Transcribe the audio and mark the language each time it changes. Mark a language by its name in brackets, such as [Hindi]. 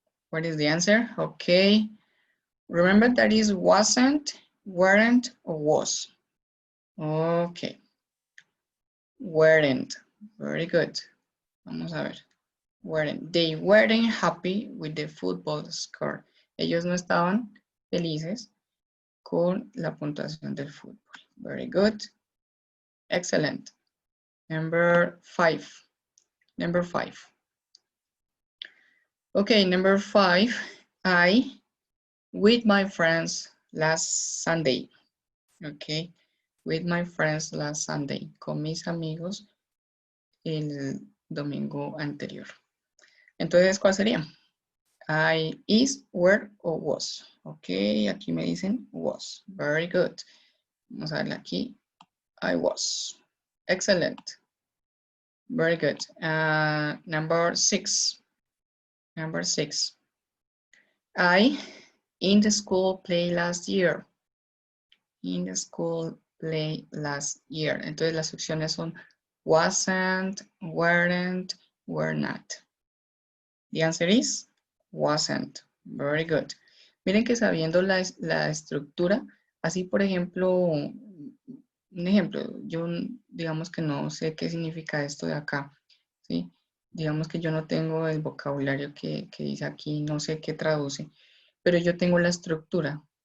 [English] What is the answer? Okay. Remember that is wasn't, weren't, or was. Okay. Weren't. Very good. [Spanish] Vamos a ver. [English] Weren't. They weren't happy with the football score. [Spanish] Ellos no estaban felices con la puntuación del fútbol. [English] Very good. Excellent. Number 5. Number 5. Okay, number 5. I with my friends last Sunday. Okay, with my friends last Sunday. [Spanish] Con mis amigos el domingo anterior. Entonces, ¿cuál sería? I, is, were o was. [English] Ok, [Spanish] aquí me dicen [English] was. Very good. [Spanish] Vamos a verla aquí. [English] I was. Excellent. Very good. Number 6. Number 6. I in the school play last year. In the school play last year. [Spanish] Entonces las opciones son wasn't, weren't, were not. [English] The answer is wasn't. Very good. [Spanish] Miren que sabiendo la estructura, así por ejemplo, un ejemplo, yo digamos que no sé qué significa esto de acá, ¿sí? Digamos que yo no tengo el vocabulario que dice aquí, no sé qué traduce, pero yo tengo la estructura.